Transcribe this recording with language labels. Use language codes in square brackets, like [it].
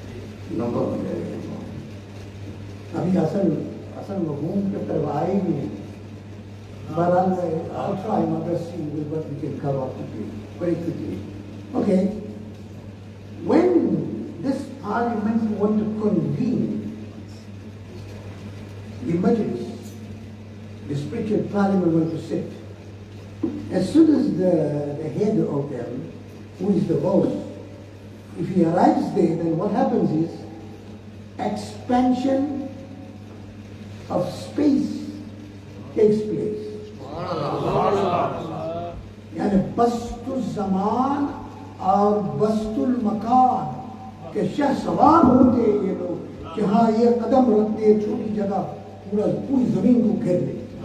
[hi] अभी असल मफहूम के तरफ आए ही नहीं। [en] I'll try my best to see what we can cover up very quickly. Okay. When this parliament want to convene the majlis, the spiritual parliament want to sit, as soon as the head of them, who is the boss, if he arrives there, then what happens is expansion of space takes place. [hi] यानी बस्तुल ज़मान और बस्तुल मकान के शह सवार होते ये लोग कि हाँ ये कदम रखते छोटी जगह पूरी जमीन को घेर ले।